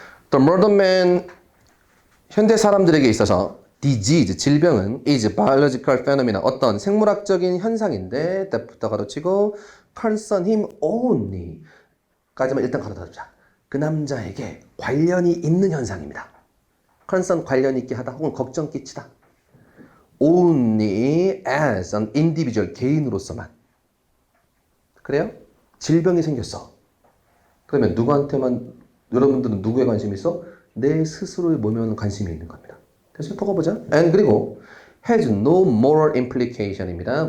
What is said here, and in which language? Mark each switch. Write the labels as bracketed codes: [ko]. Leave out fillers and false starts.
[en] The modern man, [ko] 현대 사람들에게 있어서 disease, 질병은 [en] is biological phenomena, [ko] 어떤 생물학적인 현상인데 that부터 가로치고 concern him only 까지만 일단 가로닫자. 그 남자에게 관련이 있는 현상입니다. concern 관련 있게 하다 혹은 걱정 끼치다. [en] only as an individual, [ko] 개인으로서만. 그래요? 질병이 생겼어. 그러면 누구한테만, 여러분들은 누구에 관심이 있어? 내 스스로의 몸에만 관심이 있는 겁니다. 그래서 더 가보자. [en] And 그리고 has no moral implication입니다.